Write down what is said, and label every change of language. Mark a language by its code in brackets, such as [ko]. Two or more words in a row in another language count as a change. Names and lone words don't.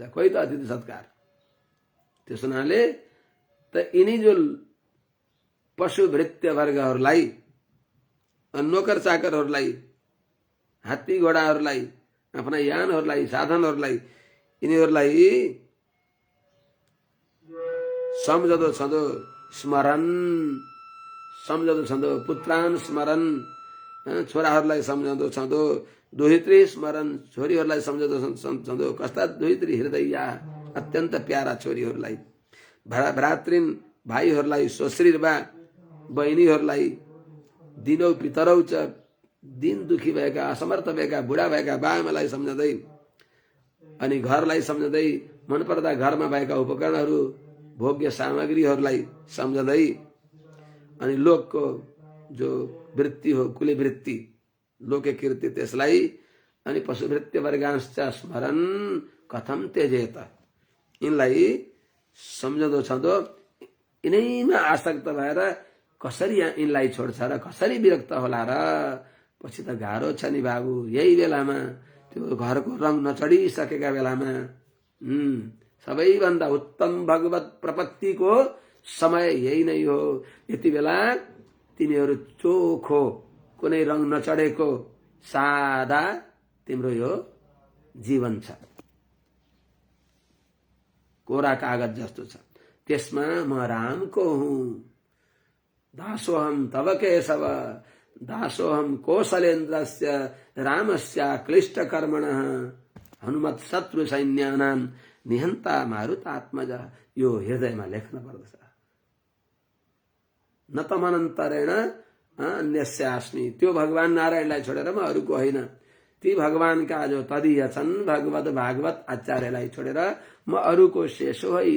[ne] खोइ त अतिथि सत्कार। त्यस हुनाले त यिनी जो पशुभृत्य वर्गहरूलाई, नोकर चाकरहरूलाई, हात्ती घोडाहरूलाई, आफ्ना यानहरूलाई, साधनहरूलाई, यिनीहरूलाई सम्झदो छँदो स्मरण, सम्झदो छँदो [sa] पुत्रान स्मरण, [ne] छोराहरूलाई सम्झँदो छँदो [sa] दोहित्री स्मरण, [ne] छोरीहरूलाई सम्झँदो छँदो कस्ता [sa] दोहित्री हृदया, [ne] अत्यन्त प्यारा छोरीहरूलाई, भ्रातृन भाइहरूलाई, श्वश्रीर्वा बहिनीहरूलाई, [sa] दिनौ पितरौ च [ne] दिन दुखी भएका, असमर्थ भएका, बुढा भएका बाआमालाई सम्झँदै, अनि घरलाई सम्झँदै, मनपर्दा घरमा भएका उपकरणहरू, भोग्य सामग्रीहरूलाई सम्झँदै, अनि लोकको जो वृत्ति हो [sa] कुले वृत्ति, लोके कीर्ति, [ne] त्यसलाई, अनि [sa] पशुभृत्य वर्गांश स्मरण कथम त्यजेत, [ne] यिनलाई सम्झँदो छँदो यिनैमा आसक्त भएर कसरी यिनलाई छोड्छ र कसरी विरक्त होला र। पछि त गाह्रो छ नि बाबु। यही बेलामा त्यो घरको रङ नचढिसकेका बेलामा सबैभन्दा उत्तम भगवत प्रपत्तिको समय यही नै हो। यति बेला तिमीहरू चोखो, कुनै रङ नचढेको सादा तिम्रो यो जीवन छ, कोरा कागज जस्तो छ। त्यसमा म रामको हुँ, [sa] दासोहम तव केशव, दासोहम कौशलेन्द्रस्य रामस्य क्लिष्ट कर्मणः, हनुमत शत्रु सैन्यानां निहन्ता मारुतात्मज। [ne] यो हृदयमा लेख्न पर्दछ। [sa] न तमनन्तरेण अन्यस्यास्मि, [ne] त्यो भगवान नारायणलाई छोडेर म अरूको होइन। ती भगवानका जो तदीय छन् भगवत भागवत आचार्यलाई छोडेर म अरूको शेष होइन।